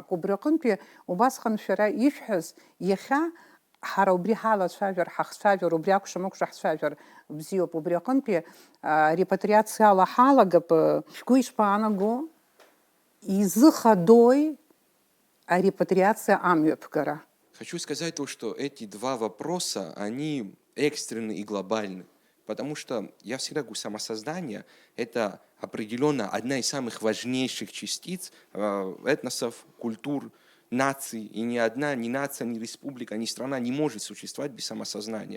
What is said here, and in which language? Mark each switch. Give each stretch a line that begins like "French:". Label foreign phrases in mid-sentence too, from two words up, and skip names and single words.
Abkhazian: Убри аҟынтәи убасҟан шәара ишәҳәаз, иахьа ҳара убри ҳалацәажәар, ҳахцәажәар, убри акәша-мыкәша ҳцәажәар бзиоуп. Убри аҟынтәи репатриациала ҳалагап, шәгәы ишԥаанаго, изыхадои арепатриация амҩаԥгара.
Russian: Хочу сказать то, что эти два вопроса, они экстренны и глобальны. Потому что, я всегда говорю, самосознание – это определенно одна из самых важнейших частиц этносов, культур, наций. И ни одна, ни нация, ни республика, ни страна не может существовать без самосознания.